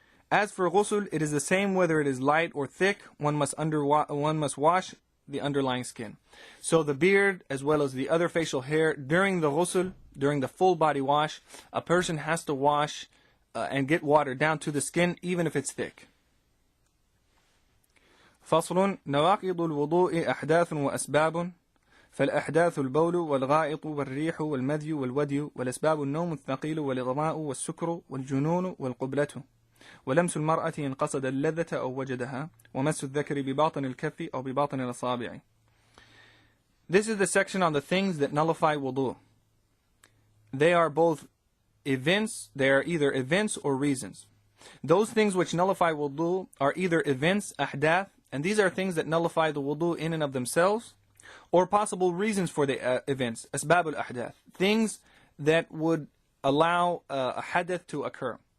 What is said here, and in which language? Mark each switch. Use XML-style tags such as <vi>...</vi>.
<en>As for ghusl, it is the same whether it is light or thick. One must wash the underlying skin. So the beard as well as the other facial hair, during the ghusl, during the full body wash, a person has to wash and get water down to the skin even if it's thick.</en> <ar>فصل نواقض الوضوء أحداث وأسباب فالأحداث البول والغائط والريح والمذي والودي والأسباب النوم الثقيل والإغماء والسكر والجنون والقبلة ولمس المرأة إن قصد اللذة أو وجدها ومس الذكر بباطن الكف أو بباطن الأصابع.</ar> <en>This is the section on the things that nullify wudu. They are both events, they are either events or reasons. Those things which nullify wudu are either events, ahdath, and these are things that nullify the wudu in and of themselves, or possible reasons for the events, asbab al-ahdath, things that would allow a hadath to occur.</en>